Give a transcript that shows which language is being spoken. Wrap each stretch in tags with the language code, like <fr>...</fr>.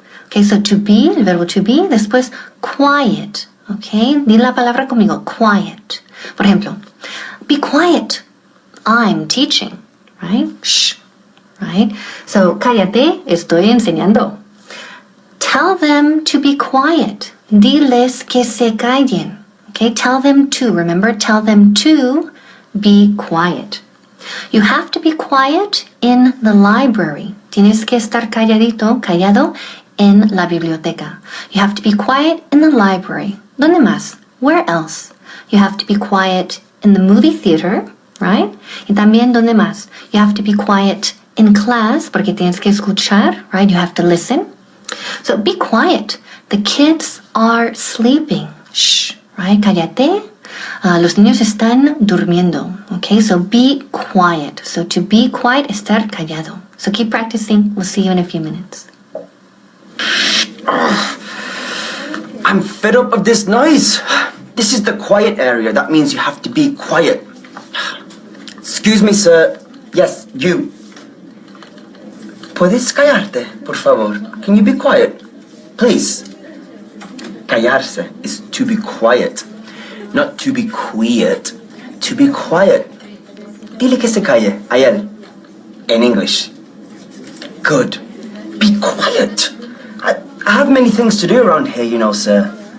<en>Okay, so to be,</en> <es>el verbo</es> <en>to be, después quiet.</en> <es>Okay, di la palabra conmigo, quiet. Por ejemplo,</es> <en>be quiet. I'm teaching, right? Shh, right?</en> <es>So, cállate, estoy enseñando.</es> <en>Tell them to be quiet.</en> <es>Diles que se callen.</es> <en>Okay, tell them to, remember, tell them to be quiet. You have to be quiet in the library.</en> <es>Tienes que estar calladito, callado en la biblioteca.</es> <en>You have to be quiet in the library.</en> <es>¿Dónde más?</es> <en>Where else? You have to be quiet in the movie theater, right?</en> <es>Y también, ¿dónde más?</es> <en>You have to be quiet in class,</en> <es>porque tienes que escuchar,</es> <en>right? You have to listen. So be quiet. The kids are sleeping. Shh, right? Cállate.</en> <es>Los niños están durmiendo.</es> <en>Okay, so be quiet.</en> <es>So to be quiet, estar callado.</es> <en>So keep practicing. We'll see you in a few minutes. I'm fed up of this noise. This is the quiet area. That means you have to be quiet. Excuse me, sir. Yes, you.</en> <es>¿Puedes callarte, por favor?</es> <en>Can you be quiet? Please. Callarse is to be quiet, not to be quiet. To be quiet.</en> <es>Dile que se calle a él.</es> <en>In English. Good. Be quiet. I have many things to do around here, you know, sir.</en>